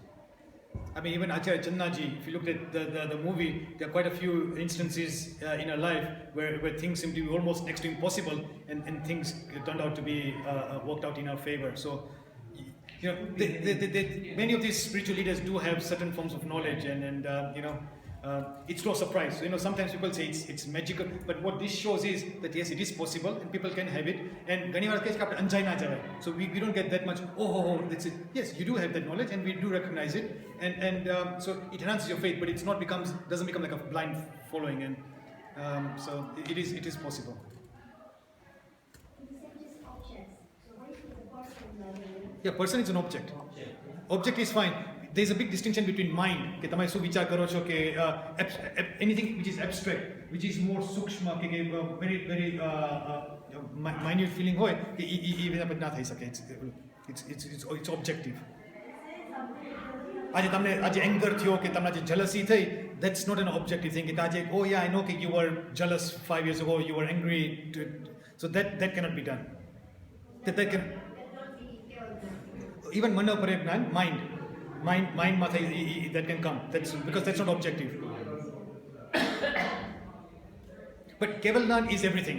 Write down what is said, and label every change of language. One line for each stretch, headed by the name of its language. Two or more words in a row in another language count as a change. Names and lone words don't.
English: I mean, even Acharya Channaji, if you look at the movie, there are quite a few instances in her life where things seem to be almost next to impossible, and things turned out to be worked out in her favor. So, you know, many of these spiritual leaders do have certain forms of knowledge, and you know, it's no surprise. So, you know, sometimes people say it's magical, but what this shows is that yes, it is possible, and people can have it.
Gujarati: And ઘણી વાર કહે છે કે આપણે અંજાઈ ના જવાય.
English: So we don't get that much. Oh, that's it. Yes, you do have that knowledge, and we do recognize it, and so it enhances your faith, but it's not doesn't become like a blind following, and so it is possible. Yeah, person is an object. Object is fine. There's a big distinction between mind,
Gujarati: કે તમે શું વિચાર કરો છો, કે
English: anything which is abstract, which is more
Gujarati: સૂક્ષ્મ, કે
English: very minute feeling
Gujarati: હોય, કે એ બધા ના થઈ શકે.
English: It's objective.
Gujarati: આજે anger થયો, કે તમને આજે jealousy થઈ,
English: that's not an objective thing.
Gujarati: કે આજે
English: oh yeah, I know that you were jealous 5 years ago, you were angry, so that cannot be done. That can even mana parajnan, mind that can come. That's because that's not objective. But Kevalnan is everything.